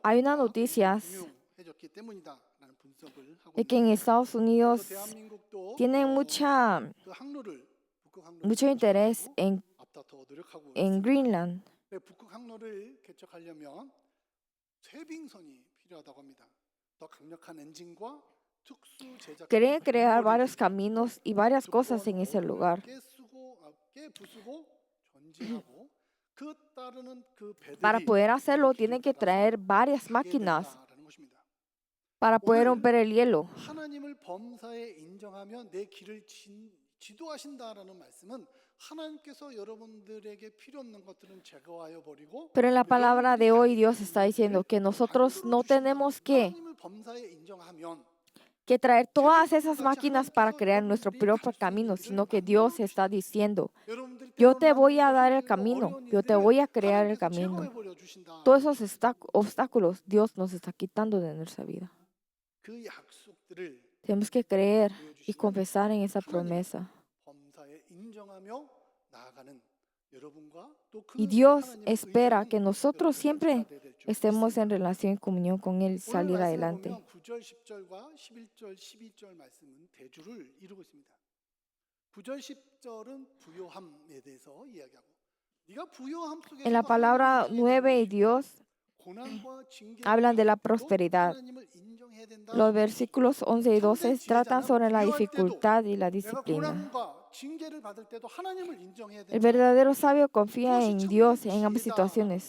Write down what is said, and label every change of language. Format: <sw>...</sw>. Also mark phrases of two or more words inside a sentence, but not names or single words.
<es>Hay unas noticias</es> <ko>중요해졌기 때문이다라는 분석을 하고</ko> <es>de que en</es> <ko>있는데</ko> <es>Estados</es> <ko>그래서</ko> <es>Unidos</es> <ko>대한민국도</ko> <es>tienen</es> <ko>그 항로를 북극 항로를</ko> <es>mucho interés</es> <ko>개척하려고 앞다퉈 노력하고</ko> <es>en</es> <ko>있습니다.</ko> <es>Greenland.</es> <ko>북극 항로를 개척하려면 쇄빙선이 필요하다고 합니다. 더 강력한 엔진과 특수 제작</ko> <es>Quieren crear varios caminos y varias cosas en ese lugar.</es> <ko>깨부수고 전진하고 그 따르는 그</ko> <es>Para</es> <ko>배들이</ko> <es>poder hacerlo,</es> <ko>그 길을</ko> <es>tienen que</es> <ko>따라서</ko> <es>traer varias</es> <ko>가게</ko> <es>máquinas</es> <ko>된다라는 것입니다.</ko> <es>para poder</es> <ko>오늘</ko> <es>romper el hielo.</es> <ko>하나님을 범사에 인정하며 내 길을 지도하신다라는 말씀은 하나님께서 여러분들에게 필요 없는 것들은 제거하여 버리고</ko> <es>Pero en la palabra de hoy Dios está diciendo que nosotros no tenemos</es> <ko>하나님을 범사에 인정하면</ko> <es>que traer todas esas máquinas para crear nuestro propio camino, sino que Dios está diciendo, yo te voy a dar el camino, yo te voy a crear el camino. Todos esos obstáculos Dios nos está quitando de nuestra vida.</es> <ko>그 약속들을</ko> <es>Tenemos que creer y confesar en esa promesa.</es> <ko>범사에 인정하며 나아가는 여러분과 또 그</ko> <es>Y Dios</es> <ko>하나님을</ko> <es>espera</es> <ko>의지하는</ko> <es>que nosotros</es> <ko>여러분들과</ko> <es>siempre</es> <ko>돼야 될 줄</ko> <es>estemos</es> <ko>믿습니다.</ko> <es>en relación y comunión con Él y</es> <ko>오늘</ko> <es>salir</es> <ko>말씀을</ko> <es>adelante.</es> <ko>보면 9절, 10절과 11절, 12절 말씀은 대주를 이루고 있습니다. 9절, 10절은 부요함에 대해서 이야기하고 네가 부요함 속에서</ko> <es>En la palabra 9 y Dios hablan de la prosperidad. Los versículos 11 y 12 tratan sobre la dificultad y la disciplina. El verdadero sabio confía en Dios en ambas situaciones.</es>